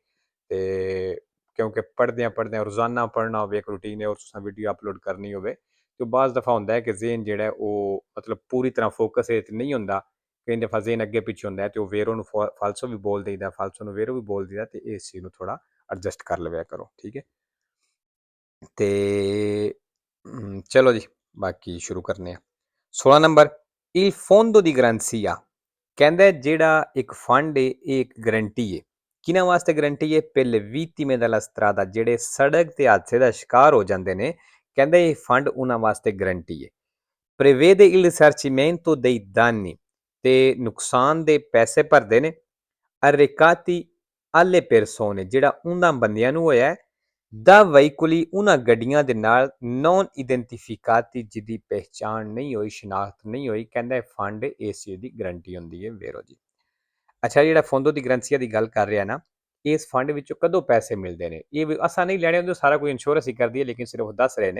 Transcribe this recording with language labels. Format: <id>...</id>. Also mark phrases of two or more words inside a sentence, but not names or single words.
<pa>ਤੇ ਕਿਉਂਕਿ ਪੜ੍ਹਦਿਆਂ ਪੜ੍ਹਦਿਆਂ ਰੋਜ਼ਾਨਾ ਪੜ੍ਹਨਾ ਹੋਵੇ, ਇੱਕ ਰੂਟੀਨ ਹੈ ਔਰ ਤੁਸੀਂ ਵੀਡੀਓ ਅਪਲੋਡ ਕਰਨੀ ਹੋਵੇ ਤੇ ਬਾਜ਼ ਦਫਾ ਹੁੰਦਾ ਹੈ ਕਿ ਜ਼ੇਨ ਜਿਹੜਾ ਉਹ ਮਤਲਬ ਪੂਰੀ ਤਰ੍ਹਾਂ ਫੋਕਸ ਇਹ 'ਤੇ ਨਹੀਂ ਹੁੰਦਾ। ਕਈ ਦਫਾ ਜ਼ੇਨ ਅੱਗੇ ਪਿੱਛੇ ਹੁੰਦਾ ਹੈ ਤੇ ਉਹ ਵੇਰੋ ਨੂੰ ਫਾਲਸੋ ਵੀ ਬੋਲ ਦਈਦਾ, ਫਾਲਸੋ ਨੂੰ ਵੇਰੋ ਵੀ ਬੋਲ ਦਈਦਾ ਤੇ ਇਸ ਚੀਜ਼ ਨੂੰ ਥੋੜਾ ਐਡਜਸਟ ਕਰ ਲਵਿਆ ਕਰੋ। ਠੀਕ ਹੈ। ਤੇ ਚਲੋ ਜੀ, ਬਾਕੀ ਸ਼ੁਰੂ ਕਰਨੇ ਆ। 16 ਨੰਬਰ</pa> <it>il fondo di garanzia</it> <pa>ਕਹਿੰਦਾ ਜਿਹੜਾ ਇੱਕ ਫੰਡ ਹੈ ਇਹ ਇੱਕ ਗਰੰਟੀ ਹੈ। ਕਿਹਨਾਂ ਵਾਸਤੇ ਗਰੰਟੀ ਹੈ?</pa> <it>per le vittime della strada,</it> <pa>ਜਿਹੜੇ ਸੜਕ ਤੇ ਹਾਦਸੇ ਦਾ ਸ਼ਿਕਾਰ ਹੋ ਜਾਂਦੇ ਨੇ। ਕਹਿੰਦਾ ਇਹ ਫੰਡ ਉਹਨਾਂ ਵਾਸਤੇ ਗਰੰਟੀ ਹੈ।</pa> <it>prevede il risarcimento dei danni,</it> <pa>ਤੇ ਨੁਕਸਾਨ ਦੇ ਪੈਸੇ ਭਰਦੇ ਨੇ।</pa> <it>arrecati alle persone,</it> <pa>ਜਿਹੜਾ ਉਹਨਾਂ ਬੰਦਿਆਂ ਨੂੰ ਹੋਇਆ ਦਾ ਵਹੀਕੁਲੀ ਉਹਨਾਂ ਗੱਡੀਆਂ ਦੇ ਨਾਲ</pa> <it>non identificati</it> <pa>ਜਿਹਦੀ ਪਹਿਚਾਣ ਨਹੀਂ ਹੋਈ, ਸ਼ਨਾਖਤ ਨਹੀਂ ਹੋਈ। ਕਹਿੰਦਾ ਇਹ ਫੰਡ ਇਸ ਚੀਜ਼ ਦੀ ਗਰੰਟੀ ਹੁੰਦੀ ਹੈ। ਵੇਰੋ ਜੀ। ਅੱਛਾ, ਜਿਹੜਾ</pa> <it>fondo di garanzia</it> <pa>ਦੀ ਗੱਲ ਕਰ ਰਿਹਾ ਨਾ, ਇਸ ਫੰਡ ਵਿੱਚੋਂ ਕਦੋਂ ਪੈਸੇ ਮਿਲਦੇ ਨੇ ਇਹ ਵੀ ਅਸਾਂ ਨਹੀਂ ਲੈਣੇ ਹੁੰਦੇ, ਸਾਰਾ ਕੋਈ ਇੰਸ਼ੋਰੈਂਸ ਹੀ ਕਰਦੀ ਹੈ ਲੇਕਿਨ ਸਿਰਫ ਉਹ ਦੱਸ ਰਹੇ ਨੇ।</pa>